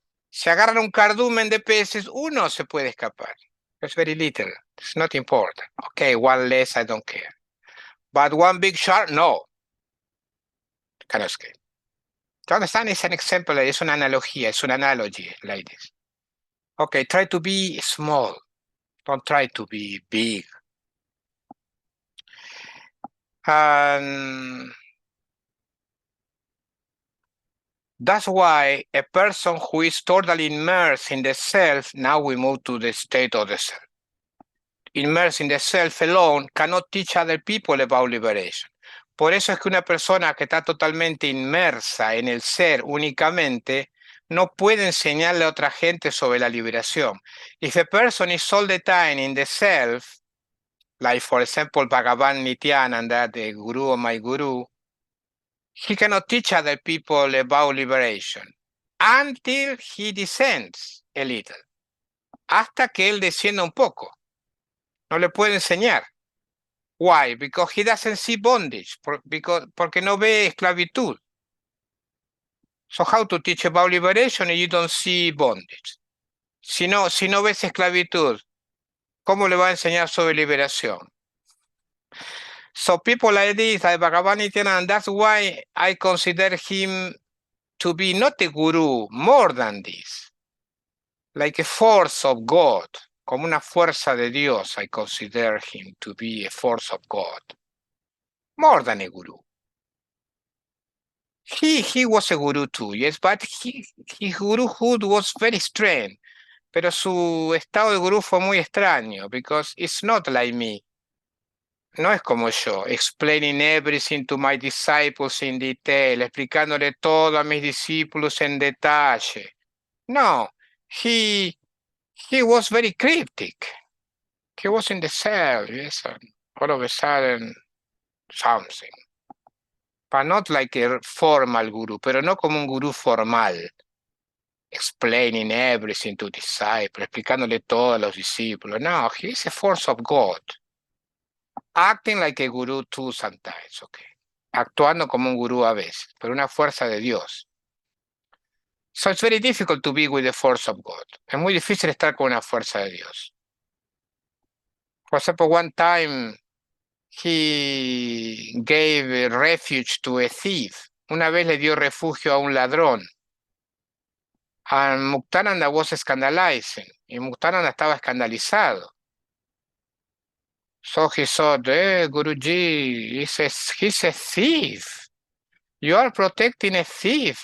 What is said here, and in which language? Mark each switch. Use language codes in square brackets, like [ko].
[es] Si agarran un cardumen de peces, uno se puede escapar. [en] It's very little. It's not important. Okay, one less, I don't care. But one big shark, no. Cannot escape. To understand, it's an example, [es] es una analogía, [en] es una analogy like this. Okay, try to be small. Don't try to be big. And that's why a person who is totally immersed in the self, now we move to the state of the self. Immersed in the self alone cannot teach other people about liberation. [es] Por eso es que una persona que está totalmente inmersa en el ser únicamente no puede enseñarle a otra gente sobre la liberación. [en] If a person is all the time in the self, like for example Bhagavan Nityananda, the guru of my guru, he cannot teach other people about liberation until he descends a little. [es] Hasta que él descienda un poco. No le puede enseñar. [en] Why? Because he doesn't see bondage. [es] Porque no ve esclavitud. [en] So how to teach about liberation if you don't see bondage? [es] Si no ves esclavitud, ¿cómo le va a enseñar sobre liberación? [en] So people like this, like Bhagavan Nityananda, that's why I consider him to be not a guru, more than this. Like a force of God, [es] como una fuerza de Dios, [en] I consider him to be a force of God. More than a guru. He was a guru too, yes, but his guruhood was very strange. [es] Pero su estado de gurú fue muy extraño, [en] because it's not like me. [es] No es como yo, [en] explaining everything to my disciples in detail, [es] explicándole todo a mis discípulos en detalle. [en] No, he was very cryptic. He was in the cell, yes, and all of a sudden, something. But not like a formal guru, [es] pero no como un gurú formal. [en] Explaining everything to disciples, [es] explicándole todo a los discípulos. [en] No, he's a force of God. Acting like a guru too sometimes, okay. [es] Actuando como un gurú a veces, pero una fuerza de Dios. [en] So it's very difficult to be with the force of God. [es] Es muy difícil estar con una fuerza de Dios. [en] For example, one time he gave refuge to a thief. [es] Una vez le dio refugio a un ladrón. [en] And Muktananda was scandalizing. [es] Y Muktananda estaba escandalizado. [en] So he thought, Guruji, he's a thief. You are protecting a thief.